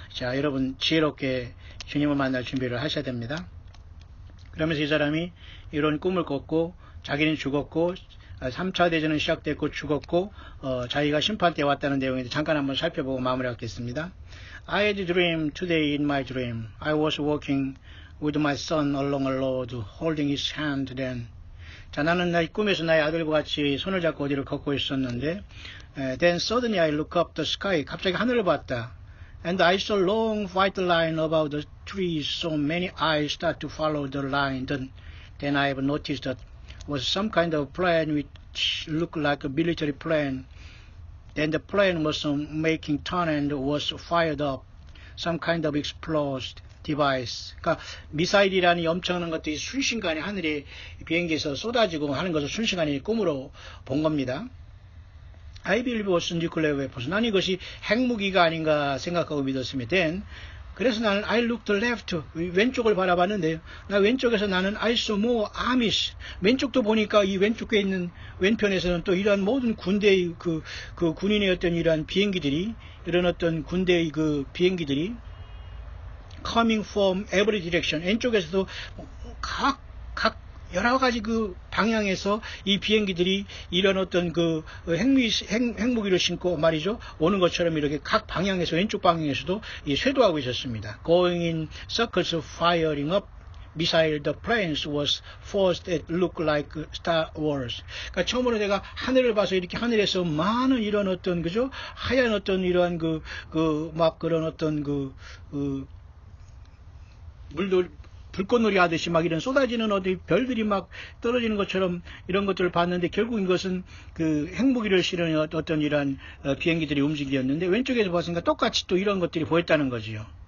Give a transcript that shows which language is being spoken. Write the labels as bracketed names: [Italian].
[Korean] 자, 여러분 지혜롭게 주님을 만날 준비를 하셔야 됩니다. 그러면서 이 사람이 이런 꿈을 꿨고, 자기는 죽었고 3차 대전은 시작됐고 죽었고 자기가 심판대에 왔다는 내용인데, 잠깐 한번 살펴보고 마무리하겠습니다. [English] I had a dream today. In my dream I was walking with my son along a road, holding his hand then. [Korean] 자, 나는 내 꿈에서 나의 아들과 같이 손을 잡고 어디를 걷고 있었는데, [English] then suddenly I look up the sky. [Korean] 갑자기 하늘을 봤다. [English] And I saw long white line above the trees, so many eyes start to follow the line. Then I have noticed that was some kind of plane which looked like a military plane. Then the plane was making turn and was fired up. Some kind of explosive device. [Korean] 그러니까 미사일이라는 엄청난 것들이 순식간에 하늘에 비행기에서 쏟아지고 하는 것을 순식간에 꿈으로 본 겁니다. [English] I believe it was nuclear weapons. [Korean] 난 이것이 핵무기가 아닌가 생각하고 믿었습니다. [English] Then, [Korean] 그래서 나는 [English] I looked left, [Korean] 왼쪽을 바라봤는데요. 나 왼쪽에서 나는 [English] I saw more armies. [Korean] 왼쪽도 보니까 이 왼쪽에 있는 왼편에서는 또 이러한 모든 군대의 그 군인의 어떤 이러한 비행기들이, 이런 어떤 군대의 그 비행기들이 [English] coming from every direction. [Korean] 왼쪽에서도 각 여러 가지 그 방향에서 이 비행기들이 이런 어떤 그 핵무기를 신고 말이죠, 오는 것처럼 이렇게 각 방향에서, 왼쪽 방향에서도 쇄도하고 있었습니다. [English] Going in circles firing up missile, the planes was forced that look like Star Wars. [Korean] 그러니까 처음으로 내가 하늘을 봐서 이렇게 하늘에서 많은 이런 어떤 그죠, 하얀 어떤 이러한 막 그런 어떤 물돌 불꽃놀이 하듯이 막 이런 쏟아지는 어디 별들이 막 떨어지는 것처럼 이런 것들을 봤는데, 결국 이것은 그 핵무기를 실은 어떤 이러한 비행기들이 움직였는데, 왼쪽에서 봤으니까 똑같이 또 이런 것들이 보였다는 거지요.